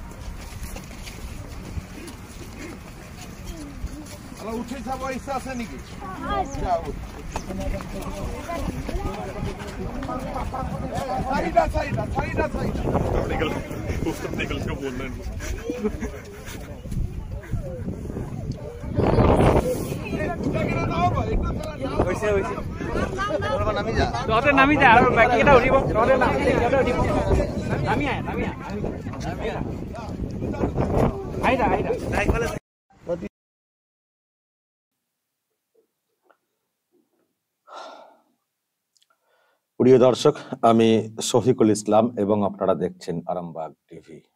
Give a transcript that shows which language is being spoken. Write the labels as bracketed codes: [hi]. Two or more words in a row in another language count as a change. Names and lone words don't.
[as] অলপ উঠি চাব ইচ্ছা আছে নেকি চাৰিটা [hi] निकल के बोल रहे हैं [as] নামি যা আৰু বাকী কেইটা উঠিব নামি [bn] প্রিয় দর্শক, আমি শফিকুল ইসলাম এবং আপনারা দেখছেন আরামবাগ টিভি।